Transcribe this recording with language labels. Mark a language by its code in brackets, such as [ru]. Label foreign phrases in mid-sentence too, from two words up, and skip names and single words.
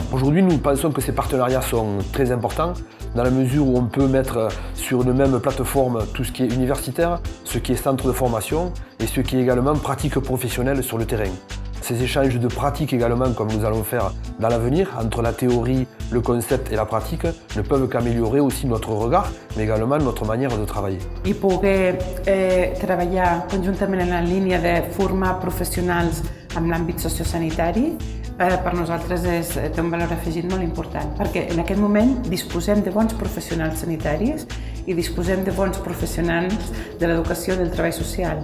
[fr] Aujourd'hui, nous pensons que ces partenariats sont très importants dans la mesure où on peut mettre sur une même plateforme tout ce qui est universitaire, ce qui est centre de formation et ce qui est également pratique professionnelle sur le terrain. Ces échanges de pratiques également, comme nous allons faire dans l'avenir, entre la théorie, le concept et la pratique, ne peuvent qu'améliorer aussi notre regard, mais également notre manière de travailler. [ca] I poder treballar conjuntament en la línia de formar professionals en l'àmbit sociosanitari per nosaltres té un valor afegit molt important, perquè en aquest moment disposem de bons professionals sanitaris i disposem de bons professionals de l'educació i del treball social.